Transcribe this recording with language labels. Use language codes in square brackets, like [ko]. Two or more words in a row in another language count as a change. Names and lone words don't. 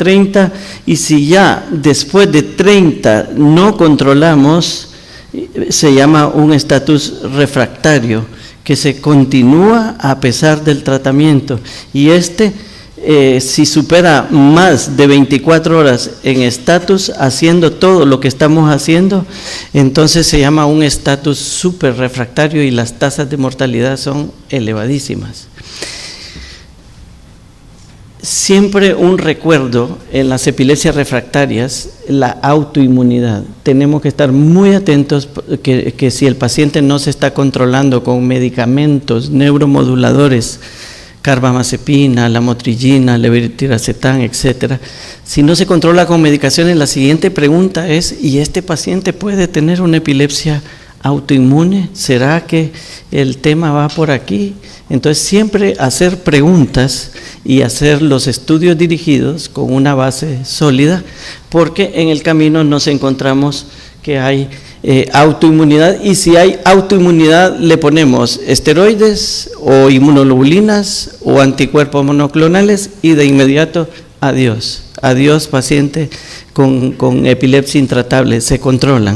[es] 30, y si ya después de 30 no controlamos, se llama un estatus refractario, que se continúa a pesar del tratamiento, y si supera más de 24 horas en estatus haciendo todo lo que estamos haciendo, entonces se llama un estatus súper refractario, y las tasas de mortalidad son elevadísimas. Siempre un recuerdo en las epilepsias refractarias, la autoinmunidad. Tenemos que estar muy atentos que si el paciente no se está controlando con medicamentos neuromoduladores, carbamazepina, lamotrigina, levetiracetam, etcétera. Si no se controla con medicaciones, la siguiente pregunta es: ¿y este paciente puede tener una epilepsia autoinmune? ¿Será que el tema va por aquí? Entonces siempre hacer preguntas y hacer los estudios dirigidos con una base sólida, porque en el camino nos encontramos que hay autoinmunidad, y si hay autoinmunidad le ponemos esteroides o inmunoglobulinas o anticuerpos monoclonales, y de inmediato adiós paciente con epilepsia intratable, se controlan.